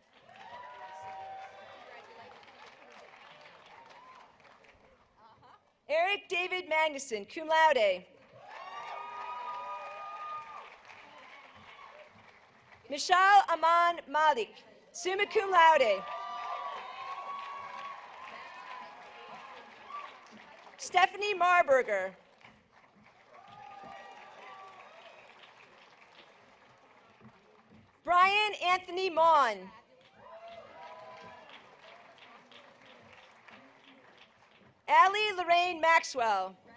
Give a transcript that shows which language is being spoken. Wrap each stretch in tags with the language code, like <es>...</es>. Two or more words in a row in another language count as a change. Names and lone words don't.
<en>Eric David Magnuson,</en> <la>cum laude.</la> <en>Michal Aman Malik,</en> <la>summa cum laude.</la> <en>Stephanie Marburger. Brian Anthony Mon. Allie Lorraine Maxwell.</en>